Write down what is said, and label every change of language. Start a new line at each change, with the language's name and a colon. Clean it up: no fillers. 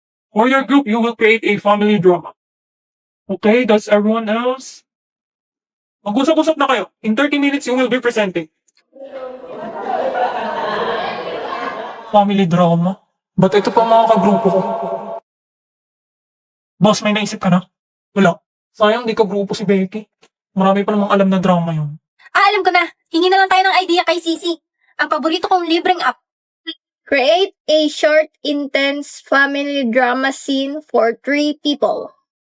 English: For your group, you will create a family drama. Okay, does everyone else?
Filipino: Mag-usap-usap na kayo.
English: In 30 minutes, you will be presenting. Family drama?
Filipino: Ba't ito pa mga kagrupo ko? Boss, may naisip ka na? Wala. Sayang di ka grupo si Becky. Marami pa namang alam na drama yun. Alam ko na. Hingi na lang tayo ng idea kay Sisi. Ang paborito kong libreng app.
English: Create a short, intense family drama scene for 3 people.